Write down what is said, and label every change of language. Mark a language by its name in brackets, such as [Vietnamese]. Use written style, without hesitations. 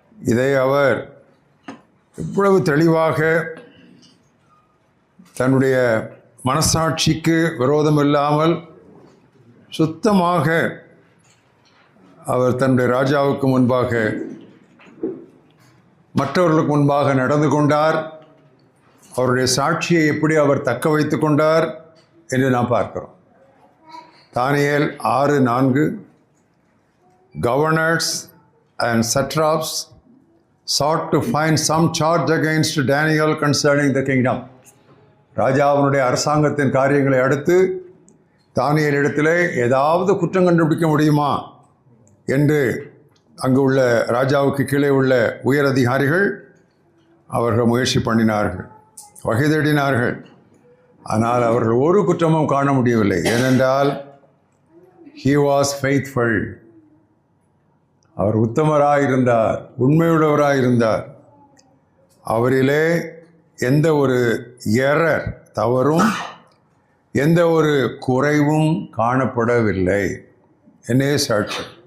[Tamil] இதை அவர் இவ்வளவு தெளிவாக தன்னுடைய மனசாட்சிக்கு விரோதம் இல்லாமல் சுத்தமாக அவர் தன்னுடைய ராஜாவுக்கு முன்பாக மற்றவர்களுக்கு முன்பாக நடந்து கொண்டார். அவருடைய சாட்சியை எப்படி அவர் தக்க வைத்து கொண்டார் என்று நாம் பார்க்கிறோம். [English] தானியேல் 6:4 Governors and satraps sought to find some charge against Daniel concerning the kingdom. [Tamil] ராஜாவினுடைய அரசாங்கத்தின் காரியங்களை அடுத்து தானியேல் இடத்திலே ஏதாவது குற்றம் கண்டுபிடிக்க முடியுமா என்று அங்கு உள்ள ராஜாவுக்கு கீழே உள்ள உயர் அதிகாரிகள் அவர்கள் முயற்சி பண்ணினார்கள், வகை தேடினார்கள். ஆனால் அவர்கள் ஒரு குற்றமும் காண முடியவில்லை. ஏனென்றால் [English] he was faithful. [Tamil] அவர் உத்தமராயிருந்தார், உண்மையுள்ளவராயிருந்தார். அவரிலே எந்த ஒரு எரர், தவறும் எந்த ஒரு குறைவும் காணப்படவில்லை. என்னே சாட்சி.